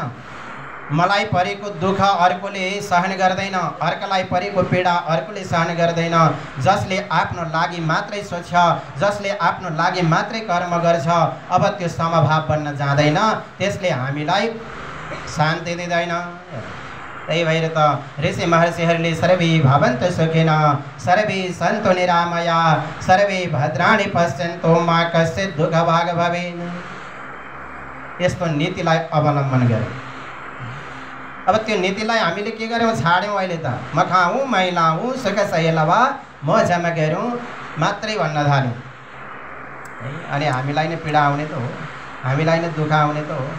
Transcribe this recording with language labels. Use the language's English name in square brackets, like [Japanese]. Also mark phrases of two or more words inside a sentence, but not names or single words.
[Nepali] मलाई परेको दुःख अर्कोले सहन गर्दैन, अर्कोलाई परेको पीडा अर्कोले सहन गर्दैन। जसले आफ्नो लागि मात्रै सोच्छ, जसले आफ्नो लागि मात्रै कर्म गर्छ, अब त्यो समभाव बन्न जाँदैन, त्यसले हामीलाई शान्ति दिँदैन। त्यही भएर त ऋषि महर्षिहरूले [Sanskrit] सर्वे भवन्तु सुखिनः सर्वे सन्तु निरामया सर्वे भद्राणि पश्यन्तु मा कश्चित् दुःखभाग् भवेत्। [Nepali] यस्तो नीतिलाई अवलम्बन गर्यौँ। अब त्यो नीतिलाई हामीले के गर्यौँ? छाड्यौँ। अहिले त म खाऊँ, मै लाऊँ, सुख सहेलवा मौजमा गरौँ मात्रै भन्न थाल्यौँ। अनि हामीलाई नै पीडा आउने त हो, हामीलाई नै दुःख आउने त हो।